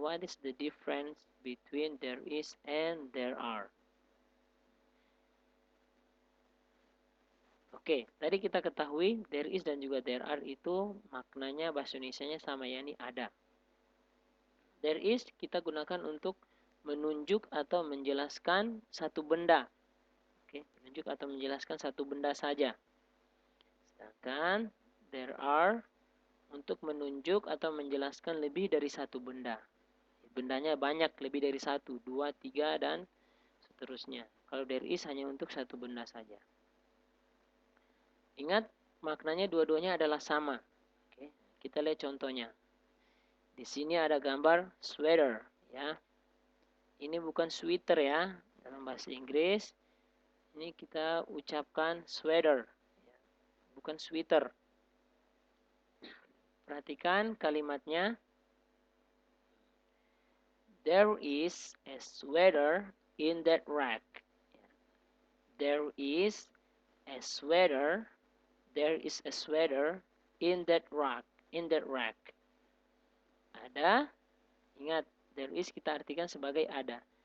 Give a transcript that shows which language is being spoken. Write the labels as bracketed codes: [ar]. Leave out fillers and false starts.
[en] What is the difference between there is and there are? [id] Oke, tadi kita ketahui there is dan juga there are itu maknanya bahasa Indonesianya sama, yakni ada. There is kita gunakan untuk menunjuk atau menjelaskan satu benda. Oke, menunjuk atau menjelaskan satu benda saja. Sedangkan there are untuk menunjuk atau menjelaskan lebih dari satu benda. Bendanya banyak, lebih dari satu, 2, 3, dan seterusnya. Kalau there is hanya untuk satu benda saja. Ingat, maknanya dua-duanya adalah sama. Oke, kita lihat contohnya. Di sini ada gambar sweater, ya. Ini bukan sweater ya, dalam bahasa Inggris. Ini kita ucapkan sweater, bukan sweater. Perhatikan kalimatnya. [en] There is a sweater in that rack. There is a sweater. There is a sweater in that rack. In that rack. [id] Ada. Ingat, there is kita artikan sebagai ada.